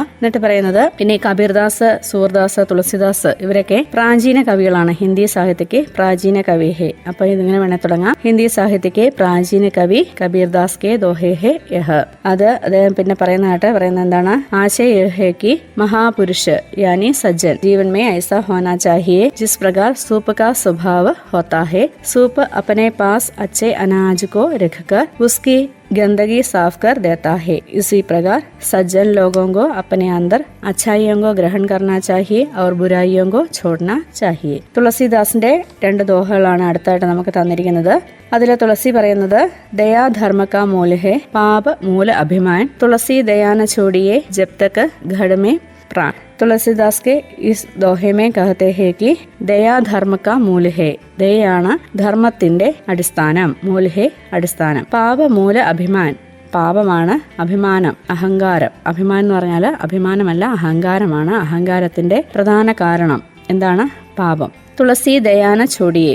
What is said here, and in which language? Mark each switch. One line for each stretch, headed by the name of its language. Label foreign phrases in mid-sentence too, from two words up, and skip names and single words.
Malayalam: എന്നിട്ട് പറയുന്നത് പിന്നെ കബീർദാസ്, സൂർദാസ്, തുളസിദാസ് ഇവരൊക്കെ പ്രാചീന കവികളാണ്.
Hindi: हिंदी साहित्य के प्राचीन कवि हैं.
Malayalam: അപ്പൊ ഇതിങ്ങനെ വേണേ തുടങ്ങാം.
Hindi: हिंदी साहित्य के प्राचीन कवि कबीरदास के दोहे हैं यह.
Malayalam: അത് അദ്ദേഹം പിന്നെ പറയുന്നത് എന്താണ്?
Hindi: आशय यह कि महापुरुष यानी सज्जन जीवन में ऐसा होना चाहिए जिस प्रकार सूप का स्वभाव होता है. सूप अपने पास अच्छे अनाज को रखकर उसकी गंदगी साफ कर देता है. इसी प्रकार सज्जन लोगों को अपने अंदर अच्छाइयों को ग्रहण करना चाहिए और बुराइयों को छोड़ना चाहिए.
Malayalam: തുളസിദാസിന്റെ 2 ദോഹകളാണ് അടുത്തായിട്ട് നമുക്ക് തന്നിരിക്കുന്നത്. അതിലെ തുളസി പറയുന്നത്
Hindi: दया धर्म का मूल है पाप मूल अभिमान. तुलसी दया न छोड़िए जब तक घट में प्रान. തുളസിദാസ് के इस दोहे में कहते हैं कि दया धर्म का मूल है.
Malayalam: ദയയാണ് ധർമ്മത്തിന്റെ അടിസ്ഥാനം. മൂലഹേ അടിസ്ഥാനം.
Hindi: पाप मूल अभिमान.
Malayalam: പാപമാണ് അഭിമാനം, അഹങ്കാരം. അഭിമാനം എന്ന് പറഞ്ഞാൽ അഭിമാനമല്ല, അഹങ്കാരമാണ്. അഹങ്കാരത്തിന്റെ പ്രധാന കാരണം എന്താണ്?
Hindi: പാപം. तुलसी दया न छोड़िए.